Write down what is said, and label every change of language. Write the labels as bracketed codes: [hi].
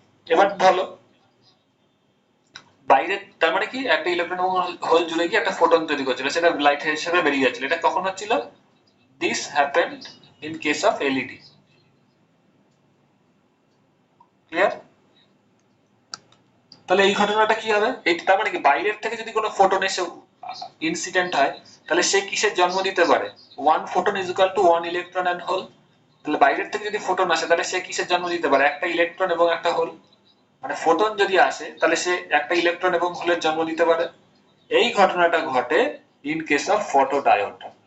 [bn] এবার বলো বাইরে, তার মানে কি একটা ইলেকট্রন এবং হোল জুড়ে গিয়ে একটা ফোটন তৈরি করছিল, সেটা লাইট হিসেবে বেরিয়ে যাচ্ছিল, এটা কখন হচ্ছিল, [en] This happened in case of LED. [bn] Clear? তাহলে এই ঘটনাটা কি হবে, এই তার মানে কি বাইরের থেকে যদি কোনো ফোটন এসে ইনসিডেন্ট হয়, তাহলে সে কিসের জন্ম দিতে পারে? [en] 1 photon is equal to 1 electron and hole। [bn] তাহলে বাইরের থেকে যদি ফোটন আসে তাহলে সে কিসের জন্ম দিতে পারে? একটা ইলেকট্রন এবং একটা হোল। মানে ফোটন যদি আসে তাহলে সে একটা ইলেকট্রন এবং হোলের জন্ম দিতে পারে। এই ঘটনাটা ঘটে ইন কেস অফ ফটোডায়োড।